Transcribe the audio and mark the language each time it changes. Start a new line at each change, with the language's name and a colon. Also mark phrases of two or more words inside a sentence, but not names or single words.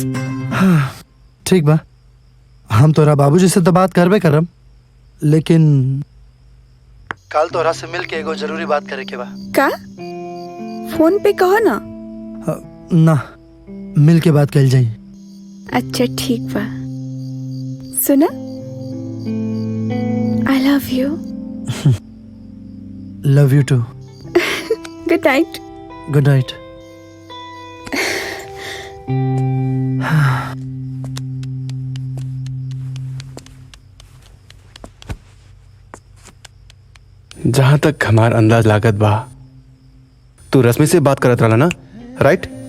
Bhojpuri: हाँ, ठीक बा, हम तोरा बाबूजी से तो बात करबे करम, लेकिन कल तोरा से मिल के एगो जरूरी बात करे के बा। का? फोन पे कहो ना। ना, मिल के बात कल जाई। अच्छा ठीक बा, सुना,
English: I love you. Love you too. Good night. Good night.
Bhojpuri: जहां तक हमार अंदाज लागत बा, तू रश्मि से बात करत रहला ना, राइट?